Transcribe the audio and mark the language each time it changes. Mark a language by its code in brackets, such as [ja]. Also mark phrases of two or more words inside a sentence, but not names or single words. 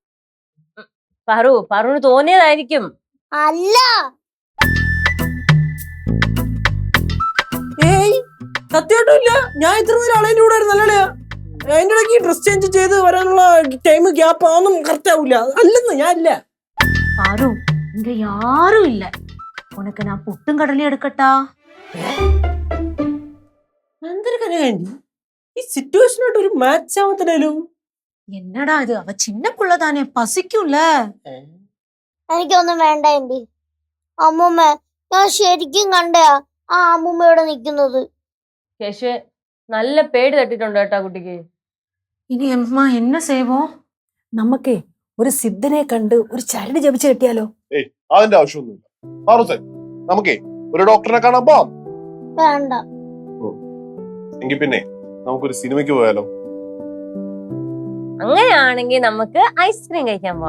[ml] പറു തോന്നിയതായിരിക്കും. അല്ല, ഏയ് സത്യമായിട്ടും ഇല്ല. ഞാൻ ഇത്ര നേരം ആളതിന്റെ കൂടെ ആയിരുന്നല്ലേ. അതിന്റെ ഇടയ്ക്ക് ഡ്രസ് ചേഞ്ച് ചെയ്ത് വരാനുള്ള ടൈം ഗ്യാപ്പ് ഒന്നും കറക്റ്റ് ആവൂല. അല്ലെന്ന് ഞാൻ ഇല്ല. [ta] பாரு இங்க யாரும் இல்ல. உனக்கு நான் புட்டும் கடலையும் எடுக்கட்டா? [ml] ഈ സിറ്റുവേഷനായിട്ട് ഒരു മാച്ച് ആവത്തില്ലല്ലോ. [ta] என்னடா இது, அவ சின்ன புள்ள தானே, பசிக்கும்ல. [ml] എനിക്കൊന്നും വേണ്ട എന്റെ അമ്മൂമ്മ. ഞാൻ ശരിക്കും കണ്ട ആ അമ്മൂമ്മ ഇവിടെ നിക്കുന്നത്. കേശുവെ നല്ല പേടി തട്ടിട്ടുണ്ട് കേട്ടാ കുട്ടിക്ക്. ഇനി അമ്മ [ta] என்ன செய்வோம்? [ml] നമുക്കേ ഒരു സിദ്ധനെ കണ്ട് ഒരു ചരട് ജപിച്ച് കിട്ടിയാലോ? അതിന്റെ ആവശ്യമൊന്നുമില്ല. നമുക്കേ ഒരു ഡോക്ടറെ കാണാൻ പോവാം. വേണ്ട. എങ്കിൽ പിന്നെ നമുക്കൊരു സിനിമയ്ക്ക് പോയാലോ? അങ്ങനെയാണെങ്കിൽ നമുക്ക് ഐസ്ക്രീം കഴിക്കാൻ പോവാം.